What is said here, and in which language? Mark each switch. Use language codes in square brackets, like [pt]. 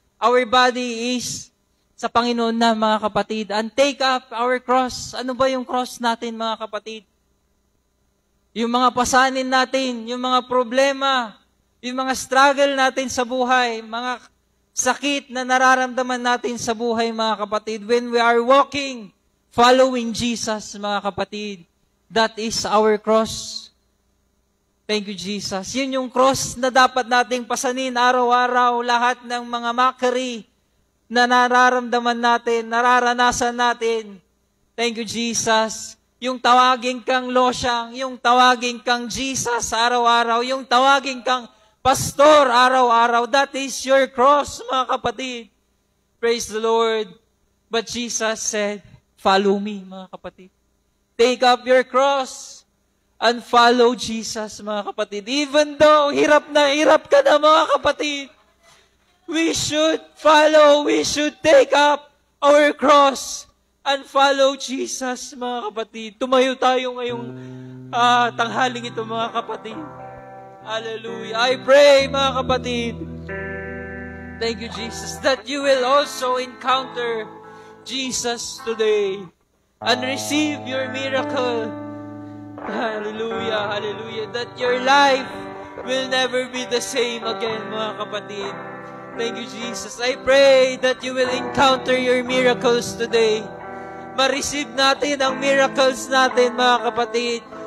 [en] Our body is [tl] sa Panginoon na, mga kapatid. [en] And take up our cross. [tl] Ano ba yung cross natin, mga kapatid? Yung mga pasanin natin, yung mga problema, yung mga struggle natin sa buhay, mga sakit na nararamdaman natin sa buhay, mga kapatid. [en] When we are walking, following Jesus, [tl] mga kapatid, [en] that is our cross. Thank you, Jesus. [tl] Yun yung cross na dapat nating pasanin araw-araw, lahat ng mga mockery na nararamdaman natin, nararanasan natin. [en] Thank you, Jesus. [tl] Yung tawagin kang losyang, yung tawagin kang Jesus araw-araw, yung tawagin kang pastor araw-araw, [en] that is your cross, [tl] mga kapatid. [en] Praise the Lord. But Jesus said, follow me, [tl] mga kapatid. [en] Take up your cross and follow Jesus, mga kapatid. Even though [tl] hirap na hirap ka na, mga kapatid, [en] we should follow, we should take up our cross and follow Jesus, mga kapatid. [tl] Tumayo tayo ngayong tanghaling ito, mga kapatid. Hallelujah. [en] I pray, [tl] mga kapatid, [en] thank you, Jesus, that you will also encounter Jesus today and receive your miracle. Hallelujah, hallelujah. That your life will never be the same again, [tl] mga kapatid. [en] Thank you, Jesus. I pray that you will encounter your miracles today. [tl] Ma-receive natin ang miracles natin, mga kapatid.